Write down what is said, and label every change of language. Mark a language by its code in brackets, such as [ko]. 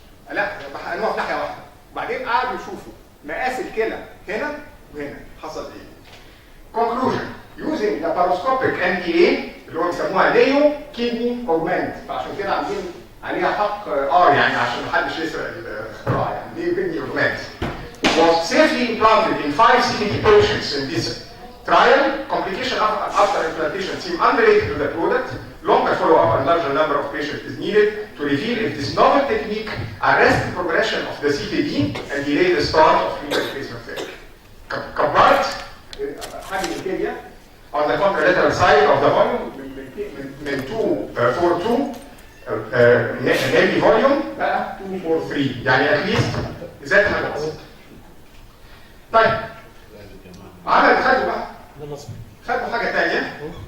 [ar] لا حقنوها في ناحيه واحده. وبعدين قعدوا يشوفوا مقاس الكلى هنا وهنا حصل ايه. [en] Conclusion using laparoscopic NDA [ar] اللي هو بيسموها نيو كيدني اوجمنت، فعشان كده عاملين عليها حق يعني عشان محدش يسرق الاختراع يعني نيو كيدني اوجمنت. [en] Was safely implanted in 5 CKD patients in this trial. Complication after implantation seem unrelated to the product. Longer follow-up and larger number of patients is needed to reveal if this novel technique arrests the progression of the CKD and delay the start of renal replacement therapy. [ar] كبرت حجم الكليه [en] on the contralateral side of the volume [ar] من 242 ملي فوليوم بقى 243 يعني اتليست زاد حاجه بسيطه. طيب خدوا بقى خدوا حاجه ثانيه.